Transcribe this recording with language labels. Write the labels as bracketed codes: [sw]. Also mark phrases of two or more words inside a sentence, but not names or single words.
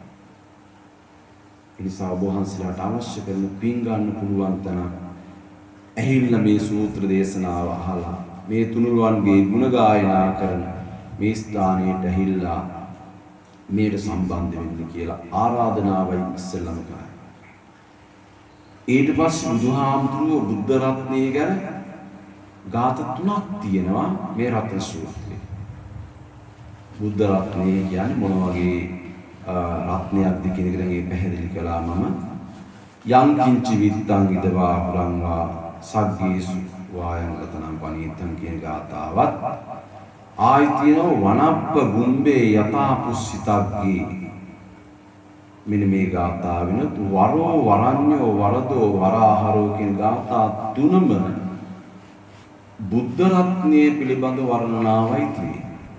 [si] ඒ නිසා ඔබ වහන්සේලාට අවශ්‍ය කරන පින් ගන්න පුළුවන් තරම් ඇහිල්ලා මේ සූත්‍ර දේශනාව අහලා මේ තුනුරුවන්ගේ ගුණ ගායනා කරන මේ ස්ථානයට ඇහිල්ලා මේට සම්බන්ධ වෙන්න කියලා ආරාධනාවයි ඉස්සෙල්ලම කරා. ඊට පස්සේ බුදුහාමුදුරුවෝ බුද්ධ රත්නය ගැන ගාථා 3ක් තියෙනවා මේ රත්න සූත්‍රයේ. බුද්ධ රත්නය කියන්නේ මොන වගේ රත්නයක්ද කියන එක දැන් පැහැදිලි කළා මම. [pi] යං කිංචි විත්තං ඉදවා පුරංවා සග්ගේසු වායං රතනම් පනීතං [si] කියන ගාථාවත් ආයි තියෙනවා [pi] වනප්ප ගුම්බේ යතා පුස්සිතග්ගේ [si] මෙන්න මේ ගාථාවෙනුත් [pi] වරෝ වරඤ්ඤෝ වරදෝ වරාහරෝ [si] කියන ගාථා තුනම බුද්ධ රත්නයේ පිළිබඳ වර්ණනාවයි තියෙන්නේ.